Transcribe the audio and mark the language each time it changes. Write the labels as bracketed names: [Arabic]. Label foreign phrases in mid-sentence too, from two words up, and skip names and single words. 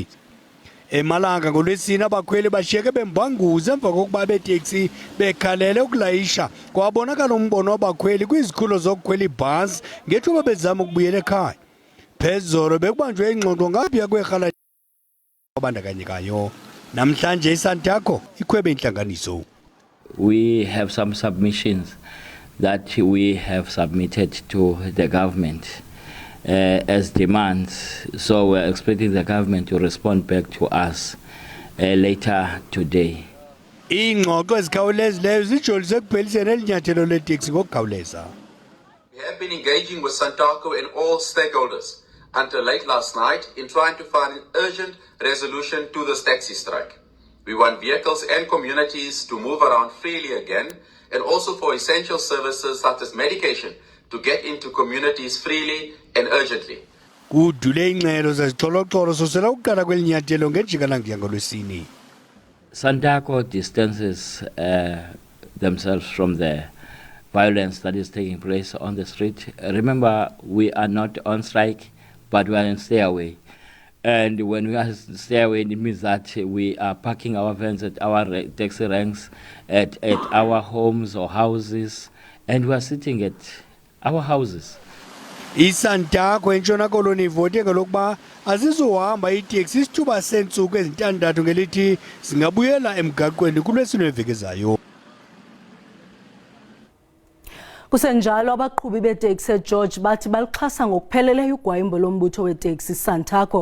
[Xhosa] Emalanga ngoLwesine abakhweli bashiyeke bembhanguza emva kokuba beteksi bekhalele ukulayisha kwabonakala umbono wabakhweli kwizikhululo zokukhwela ibhasi ngethuba bezama ukubuyela ekhaya. Phezolo bekubanjwe ingxoxo ngaphaya kwerhala abandakanyekayo. Namhlanje iSantakho ikhwebe intlanganiso. [English] We have some submissions that we have submitted to the government as demands, so we're expecting the government to respond back to us later today. [Xhosa] Ingxoxo ezikhawulezileyo zijolise ekupheliseni elinyathelo leteksi ngokukhawuleza. [English] We have been engaging with Santakho and all stakeholders until late last night in trying to find an urgent resolution to this taxi strike. We want vehicles and communities to move around freely again, and also for essential services such as medication to get into communities freely and urgently. [Xhosa] Kudule ingxelo zezixholo-xholo susela ukuqala kwelinyathelo ngejikalangiya ngoLwesine. [English] Santakho distances themselves from the violence that is taking place on the street. Remember, we are not on strike, but we are in stay away. And when we are stay away, it means that we are parking our vans at our taxi ranks, at our homes or houses, and we are sitting at our houses. [Xhosa] ISantakho eNtshona Koloni ivote ngelokuba azizuhamba iteksi isithuba seentsuku ezintandathu ngelithi zingabuyela emgaqweni kuLwesine weveki ezayo. Kusenjalo abaqhubi beteksi eGeorge bathi balixhasa ngokupheleleyo ugwayimbo lombutho weteksi Santakho.